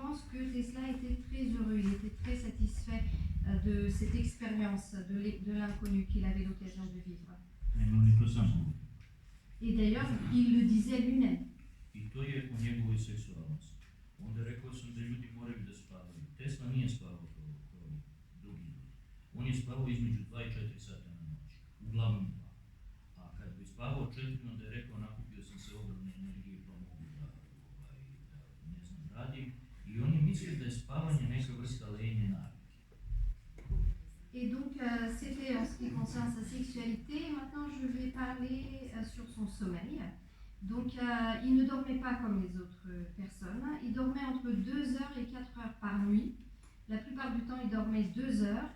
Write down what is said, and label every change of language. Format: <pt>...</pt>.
<fr>que Tesla était très heureux, il était très satisfait de cette expérience de l'inconnu qu'il avait l'occasion de vivre.</fr> <sr>On je to sam govorio.</sr> <fr>Et d'ailleurs, il le disait lui-même.</fr> <sr>I to je o njegovoj seksualnosti. Onda rekao sam da ljudi moraju da spavaju. Tesla nije spavao kao drugi ljudi. On je spavao između 2 i 4 sata na noć. Uglavnom 2. A kad bi spavao 4, onda je rekao nakupio sam se ogromne energije pa mogu da ne znam, radim. I on je mislio da je spavanje neka vrsta lenje navike.</sr> <fr>Et donc, c'était en ce qui concerne sa sexualité. Maintenant, je vais parler sur son sommeil. Donc, il ne dormait pas comme les autres personnes. Il dormait entre 2 heures et 4 heures par nuit. La plupart du temps, il dormait 2 heures.</fr>